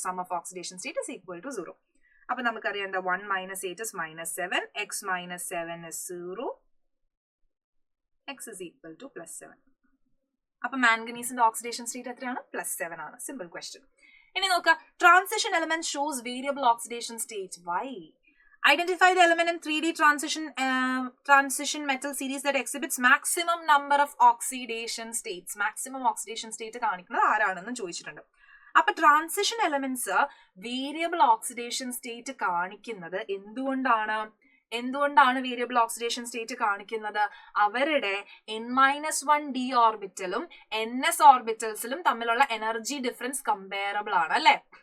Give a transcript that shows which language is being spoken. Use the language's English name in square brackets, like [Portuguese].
[English] Sum of oxidation state is equal to 0. [Malayalam] അപ്പൊ നമുക്കറിയാം എന്താ? [English] 1 - 8 is -7, X - 7 is 0, X is equal to +7. [Malayalam] അപ്പൊ മാംഗനീസിന്റെ oxidation state എത്രയാണ്? +7 ആണ്. [English] Simple question. [Malayalam] ഇനി നോക്കാം, [English] Transition element shows variable oxidation state. Why? Identify the element in 3D transition metal series that exhibits maximum number of oxidation states. [Malayalam] Maximum oxidation state കാണിക്കുന്നത് ആരാണെന്ന് ചോദിച്ചിട്ടുണ്ട്. അപ്പൊ transition elements variable oxidation state കാണിക്കുന്നത് എന്തുകൊണ്ടാണ് variable oxidation state കാണിക്കുന്നത്? അവരുടെ N-1d ഓർബിറ്റലും NS ഓർബിറ്റൽസിലും തമ്മിലുള്ള energy difference comparable ആണ് അല്ലെ?